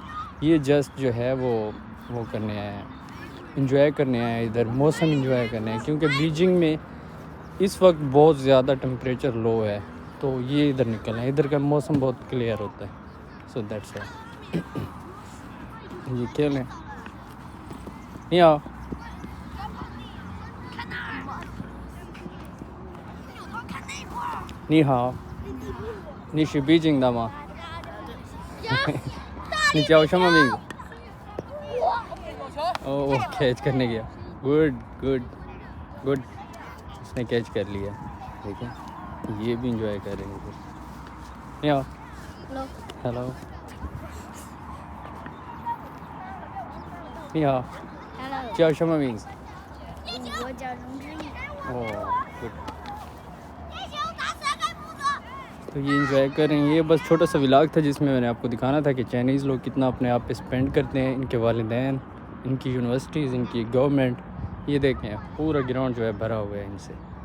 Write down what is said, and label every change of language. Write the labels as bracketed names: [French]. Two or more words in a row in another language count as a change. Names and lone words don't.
[Hindi] ये जस्ट जो है वो करने आए हैं, इंजॉय करने आए हैं, इधर मौसम इंजॉय करने हैं। क्योंकि बीजिंग में इस वक्त बहुत ज़्यादा टेम्परेचर लो है, तो ये इधर निकल हैं। इधर का मौसम बहुत क्लियर होता है। [English] so that's why ये खेलें। [Chinese] यहाँ 你好，你是北京的吗？你叫什么名字？ [Hindi] ओ कैच करने गया। गुड उसने कैच कर लिया। ठीक है, ये भी इंजॉय करेंगे। [Chinese] या हेलो 你好， [English] Hello， [Chinese] 叫什么名字？我叫荣之毅。 [Hindi] 哦 गुड। तो ये इंजॉय करेंगे। ये बस छोटा सा व्लॉग था जिसमें मैंने आपको दिखाना था कि चाइनीज़ लोग कितना अपने आप पे स्पेंड करते हैं, इनके वालिदैन, इनकी यूनिवर्सिटीज़, इनकी गवर्नमेंट। ये देखें पूरा ग्राउंड जो है भरा हुआ है इनसे।